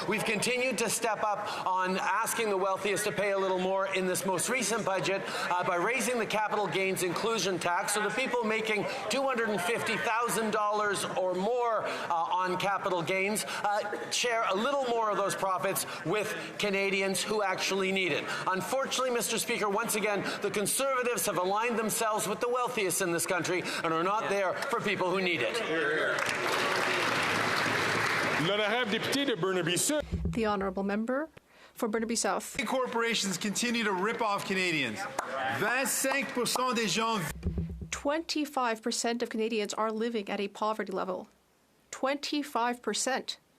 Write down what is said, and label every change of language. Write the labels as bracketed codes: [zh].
[en] We've continued to step up on asking the wealthiest to pay a little more in this most recent budget by raising the capital gains inclusion tax so the people making $250,000 or more on capital gains share a little more of those profits with Canadians who actually need it. Unfortunately, Mr. Speaker, once again, the Conservatives have aligned themselves with the wealthiest in this country and are not there for people who need it. [fr] L'honorable député de Burnaby Sud. [en] The honourable member for Burnaby South. Big corporations continue to rip off Canadians. [fr] 25% des gens [en] 25% of Canadians are living at a poverty level. 25%.